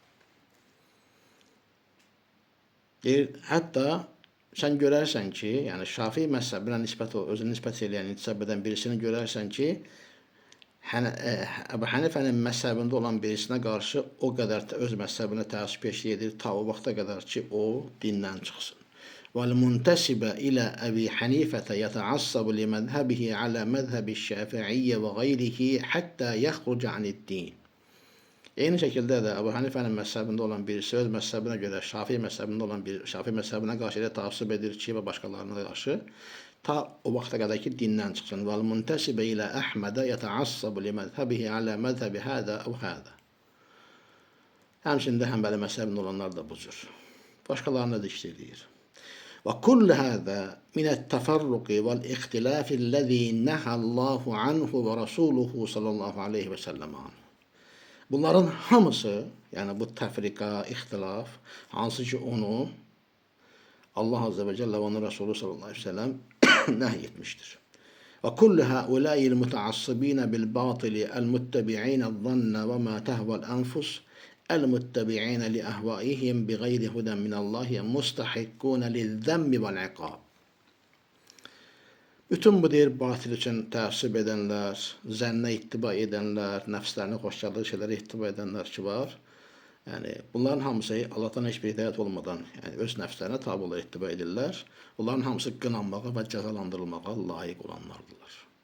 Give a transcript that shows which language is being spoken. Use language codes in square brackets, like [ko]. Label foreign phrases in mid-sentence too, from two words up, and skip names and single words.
[az] Deyir, hətta sən görərsən ki, yəni Şafii məzhəbinə özünü nisbət eləyən, intisab edən birisini görərsən ki, Əbu Hənifənin məzhəbində olan birisinə qarşı o qədər öz məzhəbinə təəssüb edir, ta o vaxta qədər ki, o dindən çıxsın. [ar] وَالْمُنْتَسِبَ إلى أبي حنيفة يتعصب لمذهبه على مذهب الشافعية وغيره حتى يخرج عن الدين. [az] Eyni şəkildə də Əbu Hənifənin məzhəbində olan birisi öz məzhəbinə görə Şafii məzhəbinə qarşı elə təəssüb edir ki, və başqalarına qarşı ta o vaxta qədər ki, dindən çıxsın. [ar] وَالْمُنْتَسِبَ إلى أحمد يتعصب لمذهبه على مذهب هذا أو هذا. [az] Həmçində Həmbəli məzhəbində olanlar da bu cür. Başqalarına da işləyir. [ar] وكل هذا من التفرق والاختلاف الذي نهى الله عنه ورسوله صلى الله عليه وسلم عنه. [az] Bunların hamısı, yəni bu təfrika, ixtilaf, hansı ki onu Allah [ar] عز وجل [az] ve onun Resulü [ar] صلى الله عليه وسلم [az] nəhy etmiştir. [ar] وكل هؤلاء المتعصبين بالباطل المتبعين الظن وما تهوى الأنفس المتبعين لأهوائهم بغير هدى من الله مستحقون للذم والعقاب. [az] Bütün bu deyir batil üçün təəssüb edənlər, zənnə ittiba edənlər, nəfslərinə xoşgəldiyi şeylərə ittiba edənlər ki var. Yəni bunların hamısı Allahdan heç bir hidayət olmadan, yəni öz nəfslərinə tabe olaraq ittiba edirlər. Bunların hamısı qınanmağa və cəzalandırılmağa layiq olanlardılar.